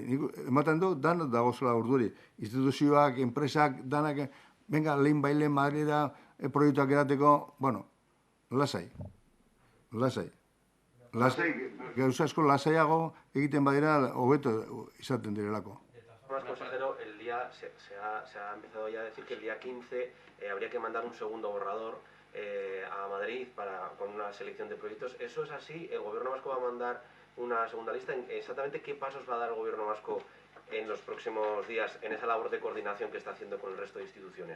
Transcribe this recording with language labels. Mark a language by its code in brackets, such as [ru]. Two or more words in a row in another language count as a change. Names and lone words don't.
[eu] Ematen du, dan dagozola urduri. Instituzioak, enpresak, danak, venga, lehin bailen Madrida proiektuak erateko, lasai. Gauza asko lasaiago egiten badira, hobeto izaten direlako. [es] Consejero, el día se ha empezado ya a decir que el día 15 habría que mandar un segundo borrador a Madrid con una selección de proyectos. ¿Eso es así? ¿El gobierno vasco va a mandar una segunda lista? ¿Exactamente qué pasos va a dar el gobierno vasco en los próximos días en esa labor de coordinación que está haciendo con el resto de instituciones?